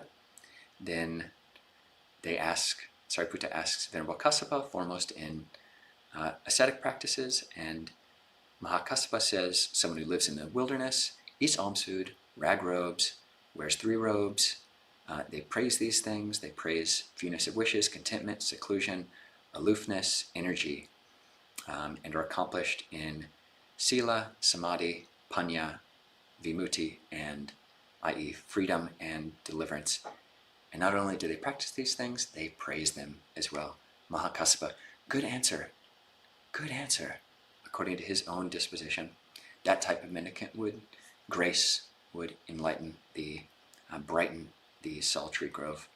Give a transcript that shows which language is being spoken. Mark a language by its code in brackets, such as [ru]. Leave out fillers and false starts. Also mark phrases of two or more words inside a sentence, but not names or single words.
[en] Then Sariputta asks Venerable Kassapa, foremost in ascetic practices, and Mahākassapa says someone who lives in the wilderness, eats alms food, rag robes, wears 3 robes. They praise these things. They praise fewness of wishes, contentment, seclusion, aloofness, energy, and are accomplished in [pi] sila, samadhi, panya, vimutti, [en] and i.e. freedom and deliverance. And not only do they practice these things, they praise them as well. Mahākassapa, good answer, according to his own disposition. That type of mendicant would enlighten, brighten the sultry grove.